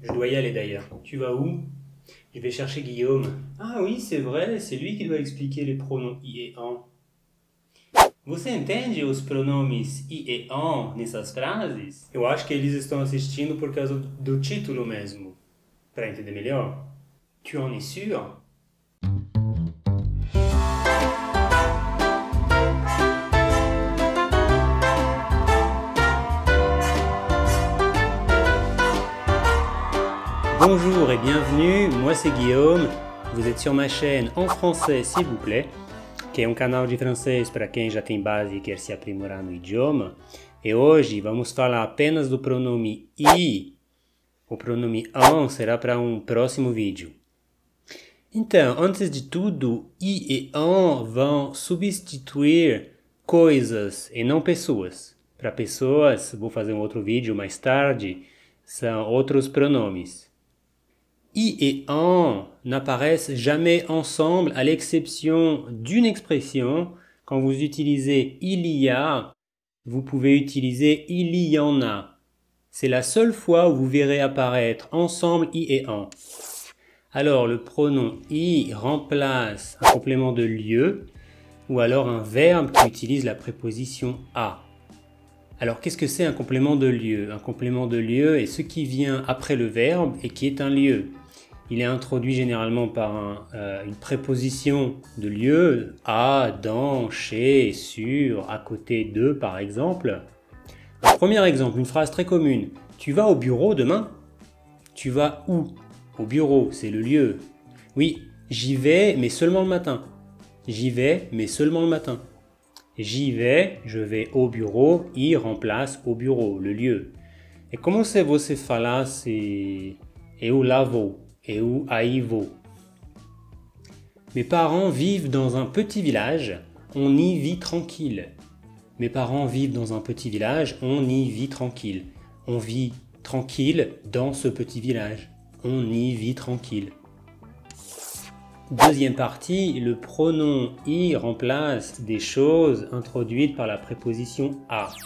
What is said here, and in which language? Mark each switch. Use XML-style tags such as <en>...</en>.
<fr>Je dois y aller d'ailleurs. Tu vas où? Je vais chercher Guillaume. Ah oui, c'est vrai, c'est lui qui doit expliquer les pronoms i et en.</fr> <pt>Você entende os pronomes i e on nessas frases? Eu acho que eles estão assistindo por causa do título mesmo. Para entender melhor.</pt> <fr>Tu en es sûr? Bonjour et bienvenue, moi c'est Guillaume. Vous êtes sur ma chaîne en français s'il vous plaît,</fr> <pt>que é canal de francês para quem já tem base e quer se aprimorar no idioma. E hoje vamos falar apenas do pronome i. O pronome on será para um próximo vídeo. Então, antes de tudo, i e on vão substituir coisas e não pessoas. Para pessoas, vou fazer um outro vídeo mais tarde, são outros pronomes.</pt> <fr>I et en n'apparaissent jamais ensemble à l'exception d'une expression. Quand vous utilisez il y a, vous pouvez utiliser il y en a. C'est la seule fois où vous verrez apparaître ensemble i et en. Alors le pronom i remplace un complément de lieu ou alors un verbe qui utilise la préposition a. Alors qu'est-ce que c'est un complément de lieu? Un complément de lieu est ce qui vient après le verbe et qui est un lieu. Il est introduit généralement par une préposition de lieu, à, dans, chez, sur, à côté de par exemple. Un premier exemple, une phrase très commune. Tu vas au bureau demain? Tu vas où? Au bureau, c'est le lieu. Oui, j'y vais, mais seulement le matin. J'y vais, mais seulement le matin. J'y vais, je vais au bureau, y remplace au bureau, le lieu. Et comment c'est</fr> <pt>você falar c'est eu lá vou, eu aí vou?</pt> <fr>Mes parents vivent dans un petit village, on y vit tranquille. Mes parents vivent dans un petit village, on y vit tranquille. On vit tranquille dans ce petit village. On y vit tranquille. Deuxième partie, le pronom i remplace des choses introduites par la préposition a.</fr>